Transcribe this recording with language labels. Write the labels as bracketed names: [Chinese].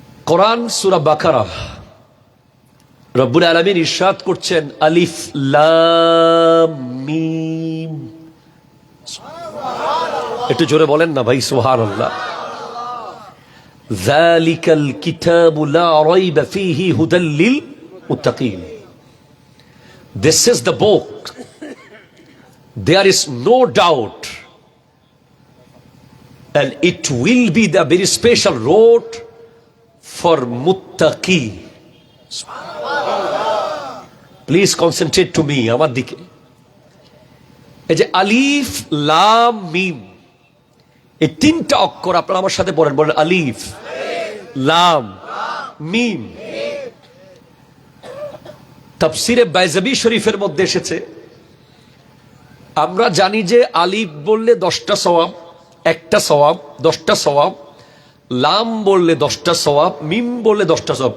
[Bangla] কোরআন সূরা বাকারা রব্বুল আলামিন ইরশাদ করছেন [Arabic] আলিফ লাম মিম। [Bangla] একটু জোরে বলেন না ভাই, সুবহানাল্লাহ। [Arabic] যালিকাল কিতাবু লা রাইবা ফীহি হুদাল লিল মুত্তাকিন। [English] This is the book. There is no doubt, and it will be the very special road for muttaqi. Please concentrate to me, [Bangla] আমার দিকে। এই যে [Arabic] আলিফ লাম মিম, [Bangla] এই 3টা অক্ষর আপনারা আমার সাথে পড়েন, বলেন আলিফ লাম মিম। তাফসিরে বাইজাবি শরীফের মধ্যে এসেছে, আমরা জানি যে আলিফ বললে 10টা সওয়াব, একটা সওয়াব 10টা সওয়াব, লাম বললে 10টা সওয়াব, মিম বললে 10টা সওয়াব।